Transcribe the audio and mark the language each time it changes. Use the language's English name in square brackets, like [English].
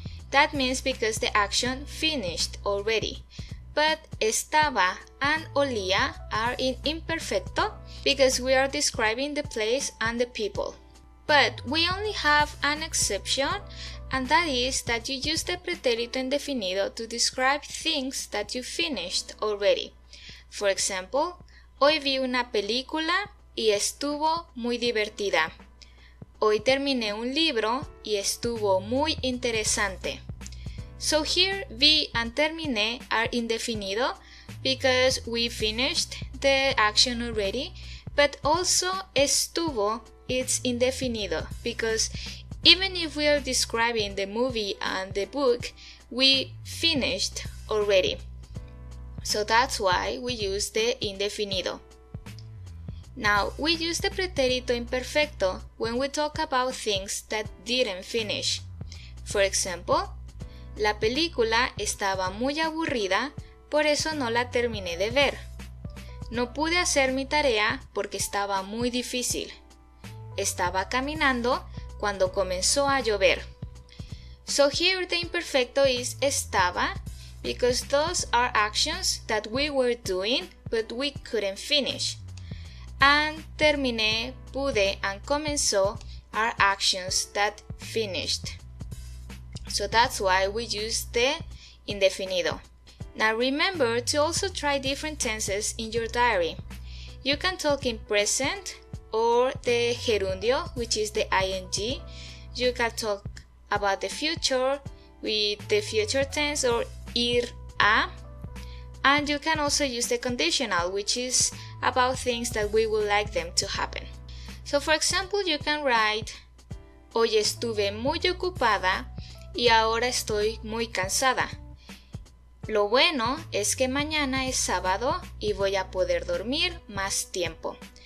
[English] That means because the action finished already. But estaba and olía are in imperfecto because we are describing the place and the people. But we only have an exception, and that is that you use the pretérito indefinido to describe things that you finished already. For example, [Spanish] hoy vi una película y estuvo muy divertida. Hoy terminé un libro y estuvo muy interesante. [English] So here vi and terminé are indefinido because we finished the action already, but also estuvo it's indefinido because even if we are describing the movie and the book, we finished already. So that's why we use the indefinido. Now, we use the pretérito imperfecto when we talk about things that didn't finish. For example, [Spanish] la película estaba muy aburrida, por eso no la terminé de ver. No pude hacer mi tarea porque estaba muy difícil. Estaba caminando cuando comenzó a llover. [English] So here the imperfecto is estaba because those are actions that we were doing but we couldn't finish. And terminé, pude, and comenzó are actions that finished. So that's why we use the indefinido. Now remember to also try different tenses in your diary. You can talk in present or the gerundio, which is the ing. You can talk about the future with the future tense or ir a. And you can also use the conditional, which is about things that we would like them to happen. So for example, you can write, [Spanish] hoy estuve muy ocupada y ahora estoy muy cansada. Lo bueno es que mañana es sábado y voy a poder dormir más tiempo.